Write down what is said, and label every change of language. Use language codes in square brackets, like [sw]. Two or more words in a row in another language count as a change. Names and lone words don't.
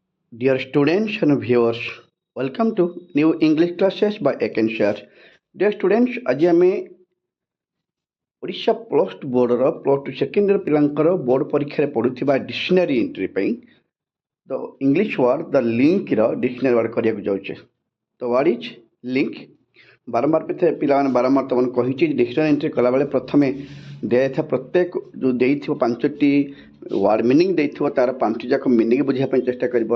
[en] Dear students and viewers, welcome to new English classes by Akenshare. Dear students, [or] ଆଜି ଆମେ ଓଡ଼ିଶା [en] plus two [or] ବୋର୍ଡ଼ର [en] plus two second year [or] ପିଲାଙ୍କର ବୋର୍ଡ଼ ପରୀକ୍ଷାରେ ପଡ଼ୁଥିବା [en] dictionary entry [or] ପାଇଁ [en] the English word the linker dictionary word [or] କରିବାକୁ ଯାଉଛେ। [en] the word is link. [or] ବାରମ୍ବାର ପିଲାମାନେ ବାରମ୍ବାର ତୁମକୁ କହିଛି [en] dictionary entry [or] କଲାବେଳେ ପ୍ରଥମେ ଦିଆଯାଇଥିବା ପ୍ରତ୍ୟେକ ଯେଉଁ ଦେଇଥିବ ପାଞ୍ଚଟି [en] word meaning [or] ଦେଇଥିବ ତାର ପାଞ୍ଚଟି ଯାକ ମିନିଂ ବୁଝିବା ପାଇଁ ଚେଷ୍ଟା କରିବ।